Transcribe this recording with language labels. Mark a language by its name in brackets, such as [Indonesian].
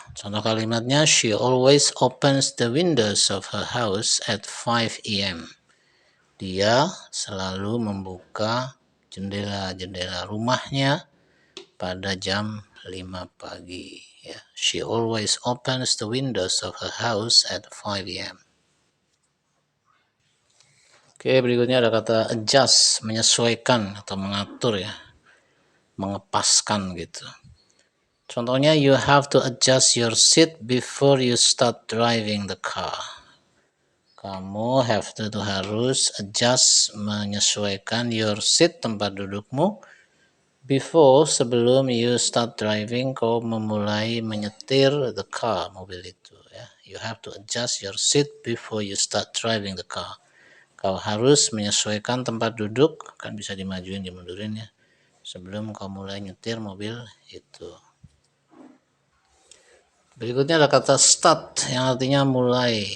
[Indonesian] Contoh kalimatnya [English] she always opens the windows of her house at 5 a.m. [Indonesian] Dia selalu membuka jendela-jendela rumahnya pada jam 5 pagi ya. [English] She always opens the windows of her house at 5 a.m. [Indonesian] Oke, berikutnya ada kata adjust, menyesuaikan atau mengatur ya, mengepaskan gitu. Contohnya, [English] you have to adjust your seat before you start driving the car. [Indonesian] Kamu harus adjust, menyesuaikan [English] your seat, [Indonesian] tempat dudukmu, [English] before, [Indonesian] sebelum [English] you start driving, [Indonesian] kau memulai menyetir [English] the car, [Indonesian] mobil itu ya. [English] You have to adjust your seat before you start driving the car. [Indonesian] Kau harus menyesuaikan tempat duduk, kan bisa dimajuin dimundurin ya, sebelum kau mulai nyetir mobil itu. Berikutnya ada kata start yang artinya mulai.